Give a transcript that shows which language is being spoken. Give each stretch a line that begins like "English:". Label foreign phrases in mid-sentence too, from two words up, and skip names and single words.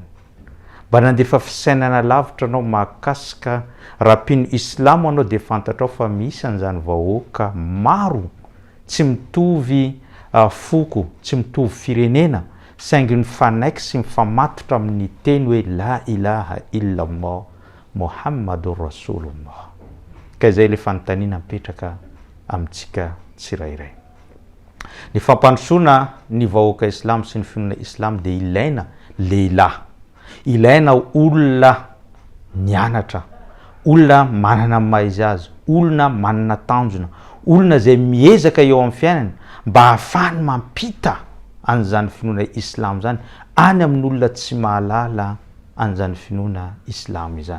Malagasy: Mba nandefa fisainana lavitra anao mahakasika rapino Islamo anao dia fantatrao fa misy an'izany vahoaka maro tsy mitovy foko, tsy mitovy firenena saingy mifanaiky sy mifamatotra amin'ny teny hoe
Arabic: لا إله إلا الله محمد رسول الله.
Malagasy: Ka izay le fanontaniana mipetraka amintsika tsirairay. Ny fampandrosoana ny vahoaka Islam sy ny finoana Islam dia ilaina lehilahy, ilaina olona mianatra, olona manana mahaizy azy, olona manana tanjona, olona izay miezaka eo amin'ny fiainana mba ahafahany mampita an'izany finoana Islam zany any amin'ny olona tsy mahalala an'izany finoana Islam izany.